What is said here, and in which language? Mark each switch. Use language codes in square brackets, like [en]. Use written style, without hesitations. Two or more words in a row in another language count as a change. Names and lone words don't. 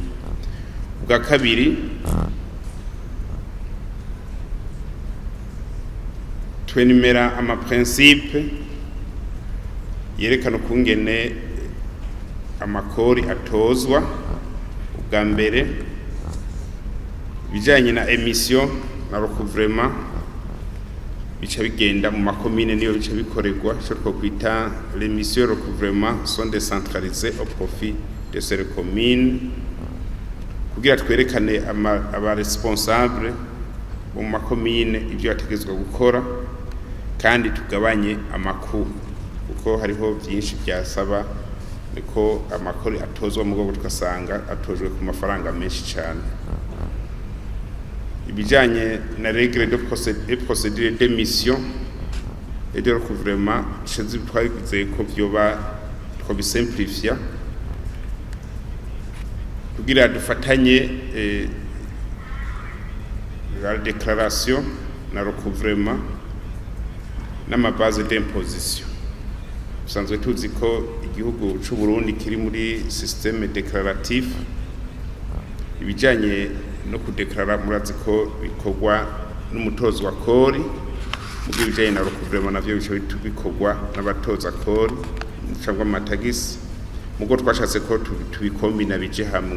[rn] Bwa kabiri twenimera ama principe yerekana kungene amakori atozwa. Ubwa mbere bijanye na emission na recouvrement bica bigenda mu makomine niyo bica bikorerwa cyo twokwita [fr] les missions recouvrement sont décentralisées au profit de ces communes [rn] kugira twerekane aba responsable mu makomine ibyo yategezwa gukora kandi tugabanye amakuru kuko hariho byinshi byasaba niko amakori atozwa mu rwego tukasanga atojwe ku mafaranga menshi cyane. Ibijanye na [fr] règle de procédure d'émission et de recouvrement chez [rn] twagize ko byoba twabisimplifia kugira dufatanye [fr] la déclaration [rn] na recouvrement n'ama [fr] base d'imposition. [rn] Usanzwe tuzi ko igihugu c'u Burundi kiri muri [fr] système déclaratif, [rn] ibijanye no kudeklara murazi ko bikorwa n'umutozo wa kori mu bijanye na recouvrement navyo bikorwa n'abatoza kori cyangwa amatagisi, mugo twashatse ko tubikombina bije hamwe.